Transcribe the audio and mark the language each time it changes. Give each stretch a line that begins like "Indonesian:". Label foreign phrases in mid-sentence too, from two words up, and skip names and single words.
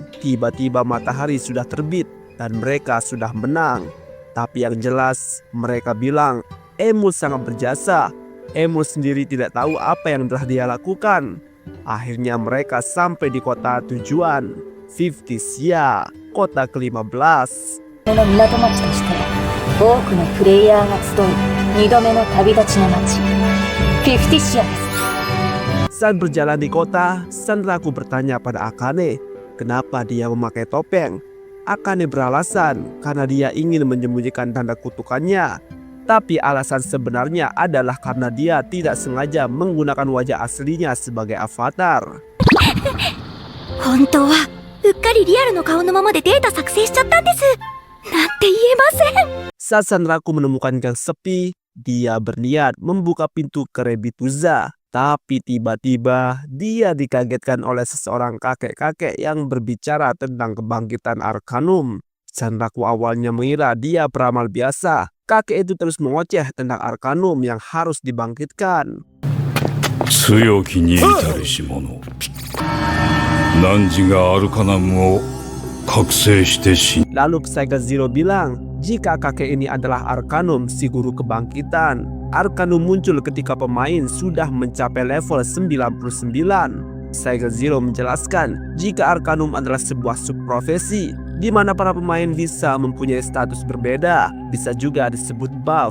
Indonesian: Tiba-tiba matahari sudah terbit dan mereka sudah menang. Tapi yang jelas mereka bilang Emus sangat berjasa. Emus sendiri tidak tahu apa yang telah dia lakukan. Akhirnya mereka sampai di kota tujuan, 50th kota ke-15.
Japanese: この港町として多くのプレイヤーが集う2度目の旅立ちの町フィフティシアです。
Indonesian: Saat berjalan di kota, Sanraku bertanya pada Akane kenapa dia memakai topeng. Akane beralasan karena dia ingin menyembunyikan tanda kutukannya. Tapi alasan sebenarnya adalah karena dia tidak sengaja menggunakan wajah aslinya sebagai avatar.
Japanese: 本当はうっかりリアルの顔のままでデータ作成しちゃったんです。なんて言えません。
Indonesian: Saat Sanraku menemukan gang sepi, dia berniat membuka pintu ke Rebituza. Tapi tiba-tiba dia dikagetkan oleh seseorang kakek-kakek yang berbicara tentang kebangkitan Arcanum. Sanraku awalnya mengira dia peramal biasa. Kakek itu terus mengoceh tentang Arcanum yang harus dibangkitkan.
Japanese: 強きに至るし者汝がアルカナムを覚醒して死ん
Indonesian: Lalu Psycho Zero bilang, jika kakek ini adalah Arcanum, si guru kebangkitan. Arcanum muncul ketika pemain sudah mencapai level 99. Psycho Zero menjelaskan jika Arcanum adalah sebuah subprofesi di mana para pemain bisa mempunyai status berbeda, bisa juga disebut buff.